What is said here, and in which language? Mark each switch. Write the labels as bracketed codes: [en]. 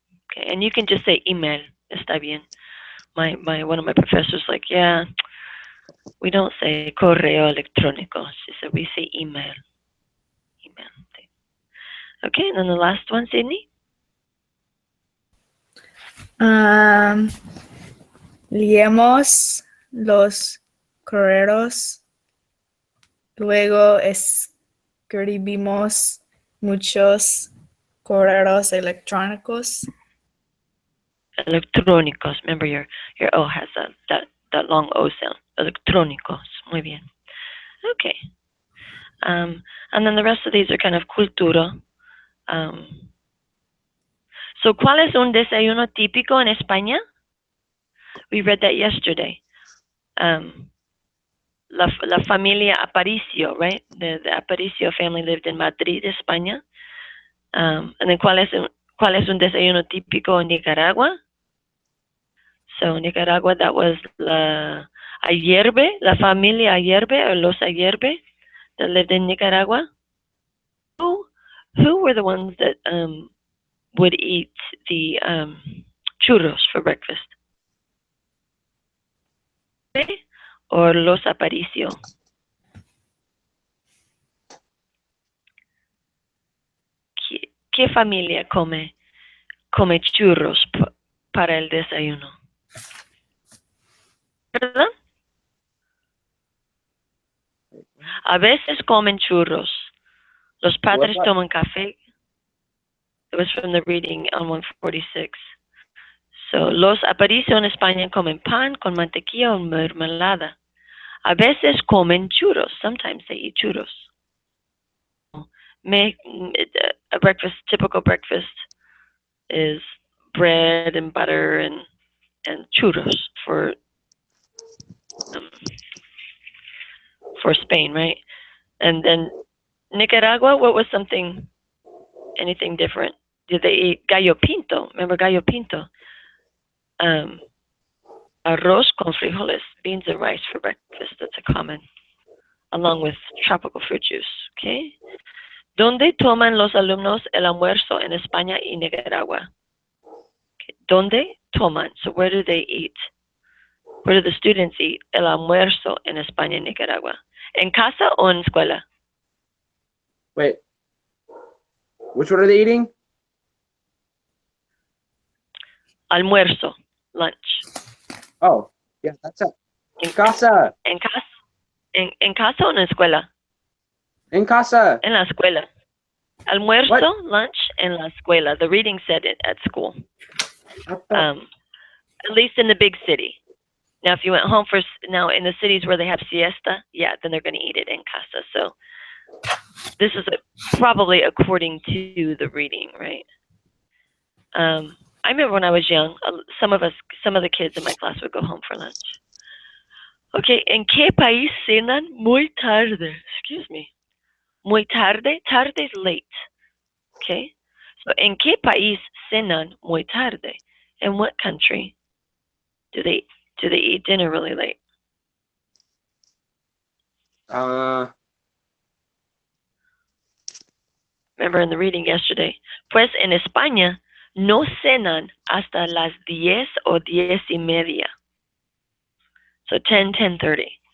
[en] Okay, and you can just say email. [es] Está bien. [en] One of my professors like, yeah, we don't say [es] correo electrónico. [en] She said we say email. Okay, and then the last one, Sydney. [es] Leemos los correos, luego escribimos muchos correos electrónicos. Electrónicos. [en] Remember your O has that long O sound. Electrónicos. [es] Muy bien. [en] Okay. And then the rest of these are kind of cultura. [es] So, ¿cuál es un desayuno típico en España? [en] We read that yesterday. La familia Aparicio, right? The Aparicio family lived in Madrid, España. And then, [es] ¿cuál es ¿Cuál es un desayuno típico en Nicaragua? [en] So in Nicaragua, that was [es] la Ayerbe, la familia Ayerbe, [en] or los Ayerbe, that lived in Nicaragua. Who were the ones that would eat the churros for breakfast? Or los Aparicio? [es] ¿Qué familia come churros para el desayuno? ¿Verdad? A veces comen churros. Los padres toman café. [en] It was from the reading on 146. [es] So, los Aparicio en España comen pan con mantequilla o mermelada. A veces comen churros. [en] Sometimes they eat churros. A breakfast, typical breakfast, is bread and butter and churros for Spain, right? And then Nicaragua, what was anything different? Did they eat gallo pinto? Remember gallo pinto? [es] Arroz con frijoles, [en] beans and rice for breakfast. That's a common, along with tropical fruit juice. Okay. [es] ¿Dónde toman los alumnos el almuerzo en España y Nicaragua? [en] Okay. [es] ¿Dónde toman? [en] So where do they eat? Where do the students eat [es] el almuerzo en España y Nicaragua? ¿En casa o en escuela? [en] Wait. Which one are they eating? [es] Almuerzo, lunch. [en] Oh, yeah, that's it. [es] En casa. En casa. En casa o en escuela? En casa. En la escuela. Almuerzo, [en] What? [es] lunch, en la escuela. [en] The reading said it at school. At least in the big city. Now, if you went home now in the cities where they have siesta, yeah, then they're going to eat it in casa. So this is probably according to the reading, right? I remember when I was young, some of the kids in my class would go home for lunch. [es] Okay, ¿en qué país cenan muy tarde? [en] Excuse me. [es] Muy tarde? Tarde [en] is late. [es] Okay, so ¿en qué país cenan muy tarde? [en] In what country do they eat dinner really late? Remember in the reading yesterday, [es] pues en España no cenan hasta las 10 o 10:30. So 10:30.